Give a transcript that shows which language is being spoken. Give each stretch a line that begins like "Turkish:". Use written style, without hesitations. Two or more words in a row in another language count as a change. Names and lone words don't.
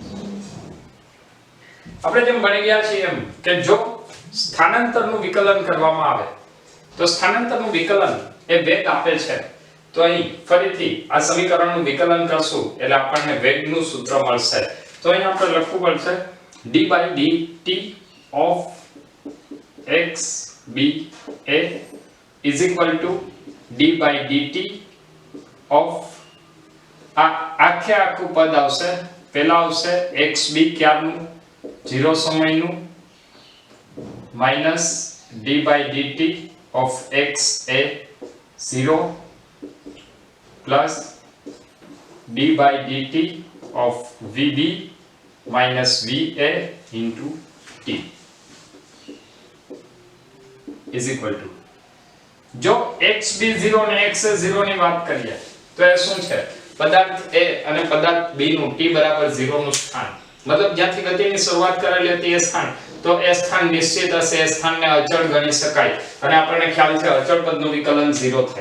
Gujarati: આપણે જેમ ભણી ગયા છીએ એમ કે જો સ્થાનાંતરનું વિકલન કરવામાં આવે તો સ્થાનાંતરનું વિકલન એ વેગ આપે છે. તો અહીં ફરીથી આ સમીકરણનું વિકલન કરશું એટલે આપણને વેગનું સૂત્ર મળશે. તો અહીં આપણે લખવું પડશે
English: d/dt of xba is equal to d/dt of
Gujarati: આખું પદ આવશે. પહેલા આવશે xb ક્યારનું? 0 સમયનું,
English: minus d/dt of xa 0 plus d/dt of vb minus va into t is equal to,
Gujarati: જો xb0 અને xa0 ની વાત કરીએ તો એ શું છે? પદાર્થ a અને પદાર્થ b નું t બરાબર 0 નું સ્થાન, મતલબ જ્યાંથી ગતિની શરૂઆત કરેલી હતી એ સ્થાન. તો એ સ્થાન નિશ્ચિત હશે, એ સ્થાનને અચળ ગણી શકાય અને આપણને ખ્યાલ છે અચળ પદનું વિકલન 0 થાય.